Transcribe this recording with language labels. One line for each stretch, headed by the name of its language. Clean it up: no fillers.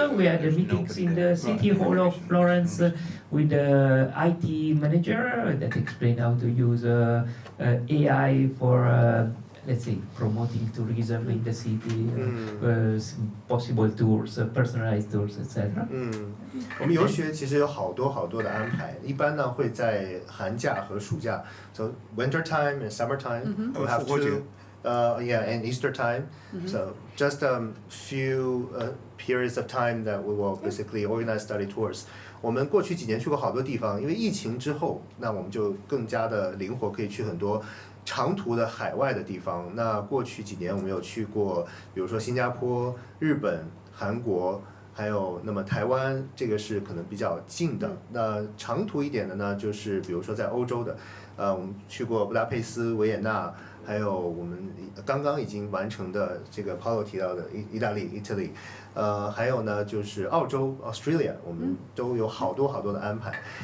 English: We had meetings in the City Hall of Florence with the IT manager that explained how to use AI for, let's say, promoting tourism in the city, some possible tours, personalized tours, etc.
Chinese: 我们游学其实有好多的安排，一般呢会在寒假和暑假 ，
English: so winter time and summer time we'll have
Chinese: 复活节
English: two, yeah, and Easter time. So just few periods of time that we will basically organize study tours.
Chinese: 我们过去几年去过好多地方，因为疫情之后，那我们就更加的灵活，可以去很多长途的海外的地方。那过去几年我们有去过，比如说新加坡、日本、韩国。还有，那么台湾这个是可能比较近的。那长途一点的呢，就是比如说在欧洲的，我们去过布达佩斯、维也纳，还有我们刚刚已经完成的这个 Paulo 提到的意大利 Italy，还有呢就是澳洲 Australia， 我们都有好多的安排。